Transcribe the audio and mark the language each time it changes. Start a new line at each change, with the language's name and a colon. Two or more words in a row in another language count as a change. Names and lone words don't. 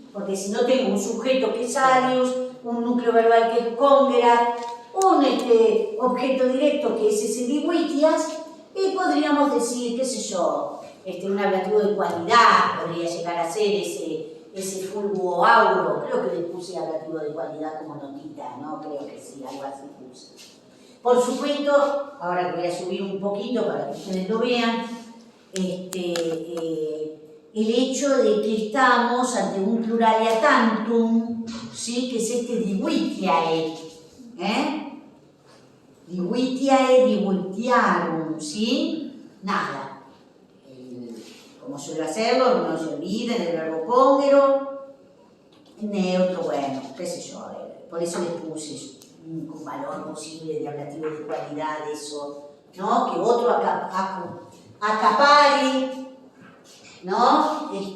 Spanish: Porque si no tengo un sujeto que es alius, un núcleo verbal que es congregat, un objeto directo que es ese diuitias, y podríamos decir, qué sé yo, un ablativo de cualidad podría llegar a ser ese
Latin: fulguo auro.
Spanish: Creo que le puse ablativo de cualidad como notita, ¿no? Creo que sí, algo así puse. Por supuesto, ahora voy a subir un poquito para que ustedes lo vean, el hecho de que estamos ante un
Latin: pluralia tantum,
Spanish: ¿sí?
Latin: Que es diuitiae, diuitiae, diuitiarum,
Spanish: ¿sí? Nada. Como suelo hacerlo, no se olviden del verbo congero, neutro, bueno, qué sé yo, por eso les puse un valor posible de ablativo de cualidad, eso, ¿no? Que otro acapare, ¿no?